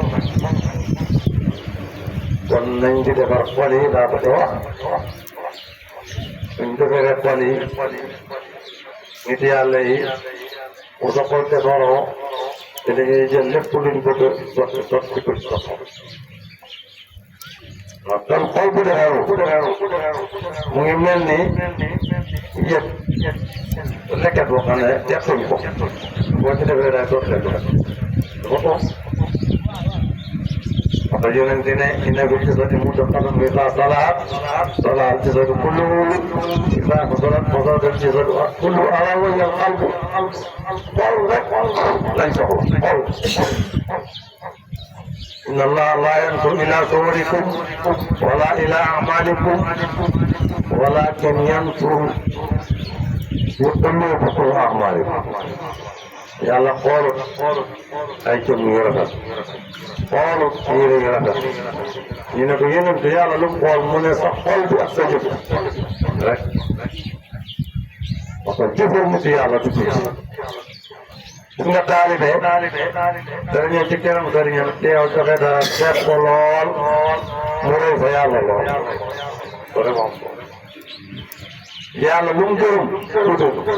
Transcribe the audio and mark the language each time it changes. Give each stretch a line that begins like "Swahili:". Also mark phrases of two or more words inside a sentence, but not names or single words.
Wolof: kon nañ di defar xol yi daa ko wax suñ defaree xol yi nit yàlla yi bu sa xol defaroo te da ngay jël lépp luñ bëgg sotti ko ci sa xol waaw kon xol bu defaru mu ngi mel ni yëpp lekket boo xam ne teqtuñ ko boo ci defee day sotti rek dafa toog
French: parce que
Wolof: yonent ne
Arabic: إن في الجسد مضغة إذا صلحت صلح الجسد كله إذا فسدت فسد الجسد كله ألا وهي القلب
Wolof: xol rek lañ soxla xol
Arabic: إن الله لا ينظر إلى صوركم ولا إلى أعمالكم ولكن ينظر إلى قلوبكم وأعمالكم
Wolof: yàlla xoolut ay jëmm yu rafet xoolut yére yu rafet ñu ne ko yonent yàlla lu mu xool mu ne sa xol bi ak sa jëf rek
French: parce que
Wolof: jëfoo mu ci yàlla du ci gis nga taalibe dara ñëw ci kanam sëriñam teew joxe dara seet ko lool mu rëy fa yàlla lool vraiment yàlla lu mu gërëm tuuti